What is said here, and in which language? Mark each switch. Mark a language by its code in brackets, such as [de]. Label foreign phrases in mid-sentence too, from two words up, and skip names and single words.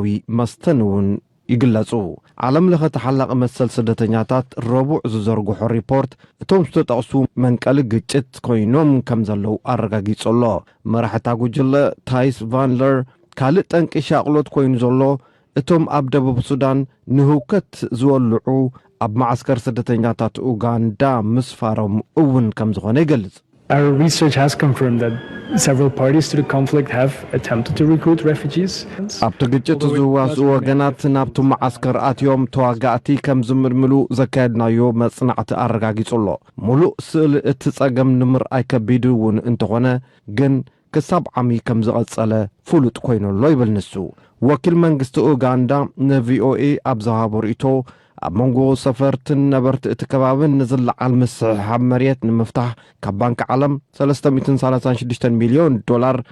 [ti] መስተን እውን ይግለጹ ዓለም ለኸ ተሓላቕ መሰል ስደተኛታት ረቡዕ ዝዘርግሖ ሪፖርት እቶም ዝተጠቕሱ መንቀሊ ግጭት ኮይኖም ከም ዘለው ኣረጋጊጸሎ መራሕታ ጉጅለ ታይስ ቫንለር ካልእ ጠንቂ ሻቕሎት ኮይኑ ዘሎ እቶም ኣብ ደቡብ ሱዳን ንህውከት ዝወልዑ ኣብ ማዓስከር ስደተኛታት ኡጋንዳ ምስፋሮም እውን ከም ዝኾነ ይገልጽ [en] Our research has confirmed that several parties to the conflict have attempted to recruit refugees. [ti] ኣብቲ ግጭት ዝዋስኡ ወገናት ናብቲ ማዓስከር ኣትዮም ተዋጋእቲ ከም ዝምልምሉ ዘካየድናዮ መጽናዕቲ ኣረጋጊጹሎ ሙሉእ ስእሊ እቲ ጸገም ንምርኣይ ከቢዱ እውን እንተኾነ ግን ክሳብ ዓሚ ከም ዝቐጸለ ፍሉጥ ኮይኑሎ ይብል ንሱ ወኪል መንግስቲ ኡጋንዳ ንቪኦኤ ኣብ ዝሃቦ ርእቶ ኣብ መንጎ ሰፈርትን ነበርቲ እቲ ከባብን ንዝለዓል ምስሕሓብ መሬት ንምፍታሕ ካብ ባንኪ ዓለም $336 ሚልዮን